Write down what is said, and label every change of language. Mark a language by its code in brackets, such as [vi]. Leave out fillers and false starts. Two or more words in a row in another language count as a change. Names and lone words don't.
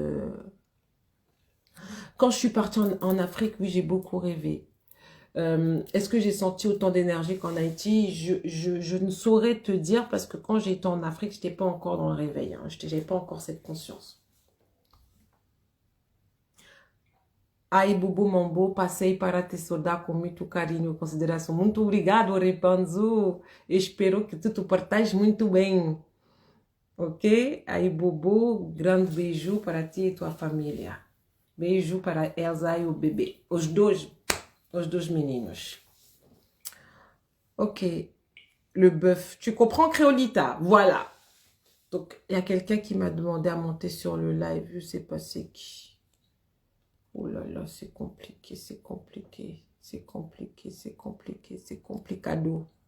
[fr] Quand je suis partie en Afrique, oui, j'ai beaucoup rêvé. Est-ce que j'ai senti autant d'énergie qu'en Haïti? Je ne saurais te dire parce que quand j'étais en Afrique, je n'étais pas encore dans le réveil. Hein. Je n'avais pas encore cette conscience. [pt] Ai, Bubu Mambo, passei para te saudar com muito carinho e consideração. Muito obrigado, Repanzu. Espero que tu te portais muito bem. Ok? Aí, Bubu, grande beijo para ti e tua família. Beijo para Elsa e o bebê. Os dois meninos. [fr] Ok. Le bœuf. Tu comprends, Créolita? Voilà. Donc, il y a quelqu'un qui m'a demandé à monter sur le live. Je ne sais pas c'est qui. Oh là là, c'est compliqué, c'est compliqué. C'est compliqué, c'est compliqué, c'est complicado.